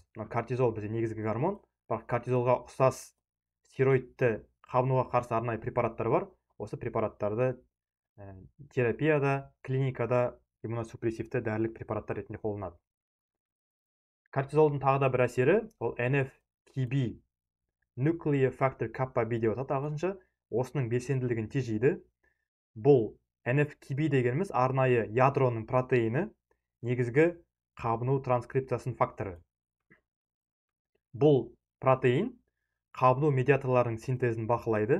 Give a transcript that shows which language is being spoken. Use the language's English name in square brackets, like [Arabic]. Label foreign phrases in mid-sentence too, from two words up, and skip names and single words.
[Kazakh] Кортизол бізде негізгі гормон, бірақ кортизолға ұқсас стероидті қабынуға қарсы арнайы препараттар бар. Осы препараттарды терапияда, клиникада иммуносупрессивті дәрілік препараттар ретінде қолданады. Кортизолдың тағы да бір әсері ол NF-kB [English] nuclear factor kappa b [Kazakh] деп атады ағылшынша. Осының белсенділігін тежейді. Бұл NF-kB дегеніміз арнайы ядроның протеині, негізгі қабыну транскрипциясының факторы. Бұл протеин қабыну медиаторларының синтезін бақылайды.